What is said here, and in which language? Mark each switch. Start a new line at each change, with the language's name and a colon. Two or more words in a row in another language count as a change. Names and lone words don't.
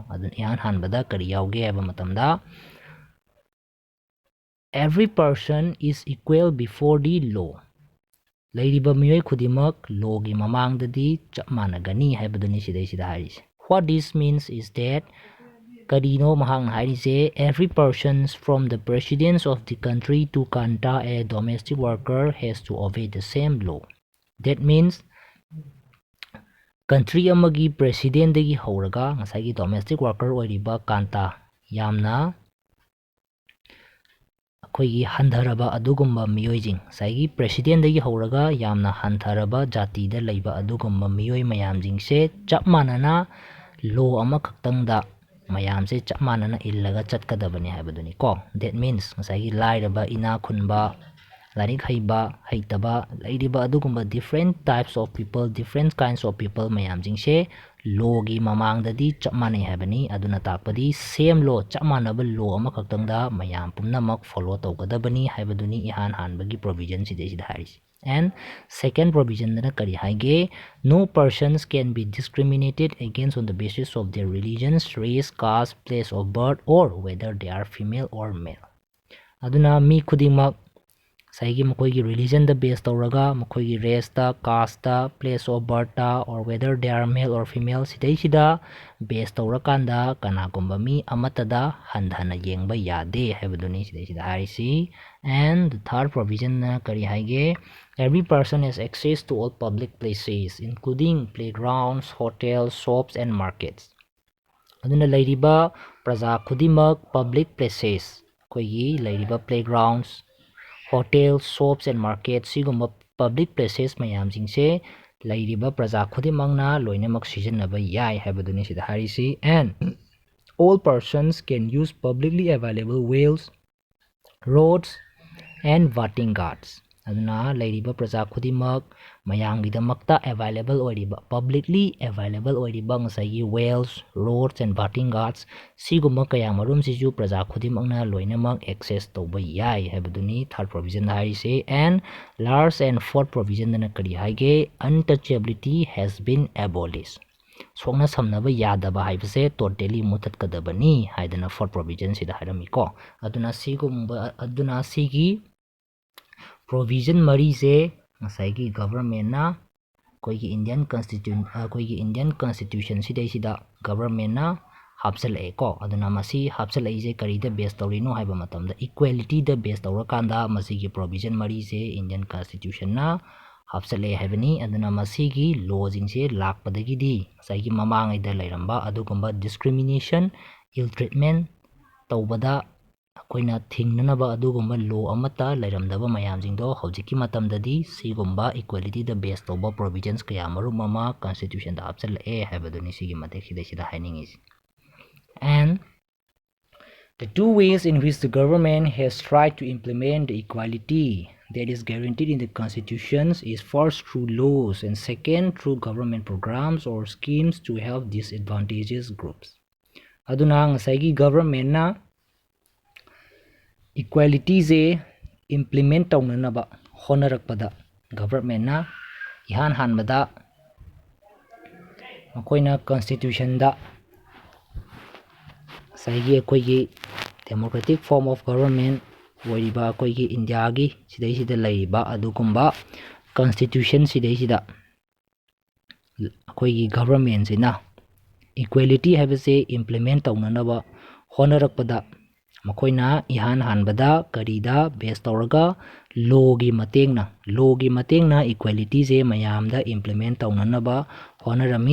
Manipuri: Adun yan hanbada kari yauge heba matamda
English: every person is equal before the law.
Manipuri: Lairiba miyoi khudimak law gi mamangdadi chapmanagani habaduni sida haris.
English: What this means is that
Manipuri: Kadino mahang harise
English: every person from the presidents of the country to kanta a domestic worker has to obey the same law. That means country
Manipuri: amagi president dagi hauraga ngasai
English: domestic worker
Manipuri: oiriba kanta yamna akhoi handharaba adugumba miyojing saigi president dagi hauraga yamna handharaba jati da leiba adugumba miyoi mayamjing se chapmanana law ama khaktangda mayamse chap manana illaga chatkadabani haibaduni ko.
English: That means
Manipuri: ngasagi lairaba ina khunba larik haiba haitaba lairiba adugumba
English: different types of people, different kinds of people
Manipuri: mayam jingse law gi mamang dadi chap manai haibani. Aduna takpadi
English: same law
Manipuri: chap manaba law ama khaktangda mayam pumnamak follow tawgadabani haibaduni ihan hanbagi provision sidesida harisi.
English: And second provision
Manipuri: dana kari haige,
English: no persons can be discriminated against on the basis of their religion, race, caste, place of birth, or whether they are female or male.
Manipuri: Aduna mi khudingmak saigi makoigi religion da base tawraga, makoigi race da, caste da,
English: place of birth
Manipuri: da,
English: or whether they are male or female
Manipuri: sidaisida base tawrakanda kanagumba mi amatada handhana yengba yade haibaduni sidaisida harisi.
English: And the third provision
Manipuri: na kari haige,
English: every person has access to all public places including playgrounds, hotels, shops and markets.
Manipuri: Aduna lairiba praja khudimak
English: public places
Manipuri: koigi lairiba
English: playgrounds, hotels, shops and markets
Manipuri: sigumba
English: public places
Manipuri: mayam jingse lairiba praja khudimangna loinamak sijanaba yai haibaduni sida harisi.
English: And all persons can use publicly available wells, roads and voting guards.
Manipuri: Aduna lairiba praja khudimak mayamgidamakta available oiriba,
English: publicly available
Manipuri: oiriba ngasai
English: wells, roads and voting guards
Manipuri: sigumba kayamarum siju praja khudimakna loinamak access tawba yai haibaduni
English: third provision
Manipuri: harise.
English: And last and fourth provision
Manipuri: dana kari haige,
English: untouchability has been abolished.
Manipuri: Sokna samnaba yadaba haibase totally muthatkadabani haidana
English: fourth provision
Manipuri: sida haramiko. Aduna sigi provision mari se ngasai government na koigi
English: Indian constitution
Manipuri: sida government na hapsalae ko. Aduna masi hapsalae je karida base tawrino haiba matamda equality da base tawrakanda masigi provision mari se
English: Indian constitution
Manipuri: na hapsalae haibani. Aduna masigi law jingse lakpadagidi saigi mamangai da lairamba adugumba
English: discrimination, ill treatment
Manipuri: tawbada akoina thingnanaba adugumba law amata lairamdaba mayam jingdo hojiki matamdadi sigumba equality da base tawba provisions kaya marum mama constitution da hapsalae haibaduni sigi matek sida hainingis.
English: And the two ways in which the government has tried to implement the equality that is guaranteed in the constitutions is first through laws and second through government programs or schemes to help disadvantaged groups.
Manipuri: Aduna ngasai government na equality je implement tawnanaba honarakpada government na ihan hanbada makoina constitution da saigi akoigi
English: democratic form of government
Manipuri: oiriba akoigi India gi sidaisida laiba adugumba constitution sidaisida akoigi government sina equality habase implement tawnanaba honarakpada makoina ihan hanbada karida base tawraga law gi matengna equality je mayamda implement tawnanaba honarami.